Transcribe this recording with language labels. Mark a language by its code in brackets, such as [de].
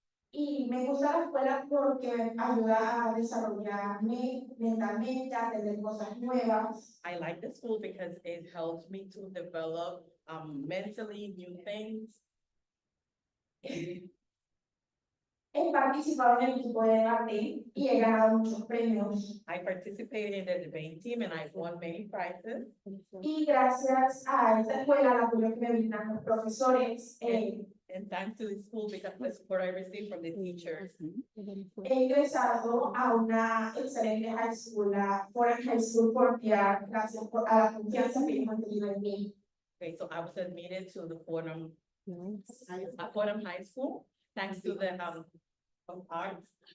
[es] Y me gusta la escuela porque ayuda a desarrollarme mentalmente, a aprender cosas nuevas. [en] I like the school because it helps me to develop mentally new things. [es] He participado en el equipo de debate y he ganado muchos premios. [en] I participated in the debate team and I've won many prizes. [es] Y gracias a esta escuela, al apoyo que me brindan los profesores, [en] And thanks to the school because of the support I received from the teachers. [es] he ingresado a una excelente high school, la Foreign High School Portia, gracias a la confianza que ellos han tenido en mí. [en] Okay, so I was admitted to the Fordham High School, thanks to the of arts.